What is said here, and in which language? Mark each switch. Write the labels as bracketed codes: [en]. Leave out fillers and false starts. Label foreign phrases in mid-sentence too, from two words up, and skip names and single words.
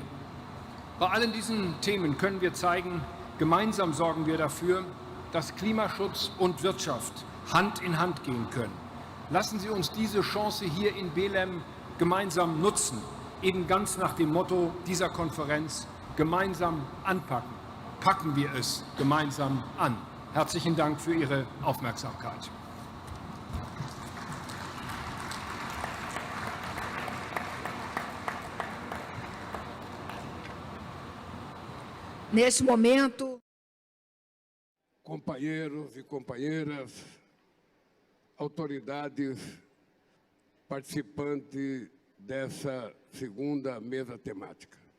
[de] Bei allen diesen Themen können wir zeigen, gemeinsam sorgen wir dafür, dass Klimaschutz und Wirtschaft Hand in Hand gehen können. Lassen Sie uns diese Chance hier in Belem gemeinsam nutzen, eben ganz nach dem Motto dieser Konferenz: gemeinsam anpacken. Packen wir es gemeinsam an. Herzlichen Dank für Ihre Aufmerksamkeit. [pt] Neste momento, companheiros e companheiras, autoridades participantes dessa segunda mesa temática.